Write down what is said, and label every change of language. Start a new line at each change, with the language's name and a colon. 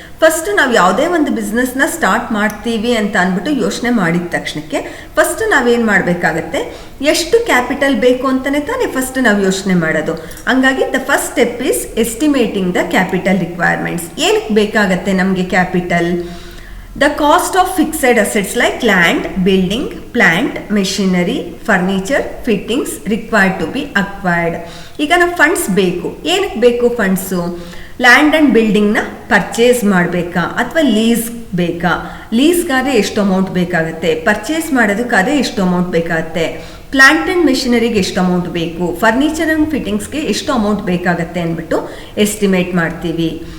Kannada: First ನಾವು ಯಾವುದೇ ಒಂದು ಬಿಸ್ನೆಸ್ನ ಸ್ಟಾರ್ಟ್ ಮಾಡ್ತೀವಿ ಅಂತ ಅಂದ್ಬಿಟ್ಟು ಯೋಚನೆ ಮಾಡಿದ ತಕ್ಷಣಕ್ಕೆ ಫಸ್ಟ್ ನಾವೇನು ಮಾಡಬೇಕಾಗತ್ತೆ, ಎಷ್ಟು ಕ್ಯಾಪಿಟಲ್ ಬೇಕು ಅಂತಲೇ ತಾನೇ ಫಸ್ಟ್ ನಾವು ಯೋಚನೆ ಮಾಡೋದು. ಹಂಗಾಗಿ
English: The first step is estimating the capital requirements.
Kannada: ಏನಕ್ಕೆ ಬೇಕಾಗತ್ತೆ ನಮಗೆ capital?
English: The cost of fixed assets like land, building, plant, machinery, furniture, fittings required to be acquired.
Kannada: ಈಗ ನಾವು ಫಂಡ್ಸ್ ಬೇಕು. ಏನಕ್ಕೆ ಬೇಕು ಫಂಡ್ಸು? ಲ್ಯಾಂಡ್ ಆ್ಯಂಡ್ ಬಿಲ್ಡಿಂಗ್ನ ಪರ್ಚೇಸ್ ಮಾಡಬೇಕಾ ಅಥವಾ ಲೀಸ್ ಬೇಕಾ? ಲೀಸ್ಗಾದರೆ ಎಷ್ಟು ಅಮೌಂಟ್ ಬೇಕಾಗುತ್ತೆ, ಪರ್ಚೇಸ್ ಮಾಡೋದಕ್ಕಾದರೆ ಎಷ್ಟು ಅಮೌಂಟ್ ಬೇಕಾಗುತ್ತೆ, ಪ್ಲಾಂಟ್ ಆ್ಯಂಡ್ ಮೆಷಿನರಿಗೆ ಎಷ್ಟು ಅಮೌಂಟ್ ಬೇಕು, ಫರ್ನಿಚರ್ ಆ್ಯಂಡ್ ಫಿಟ್ಟಿಂಗ್ಸ್ಗೆ ಎಷ್ಟು ಅಮೌಂಟ್ ಬೇಕಾಗತ್ತೆ ಅಂದ್ಬಿಟ್ಟು ಎಸ್ಟಿಮೇಟ್ ಮಾಡ್ತೀವಿ.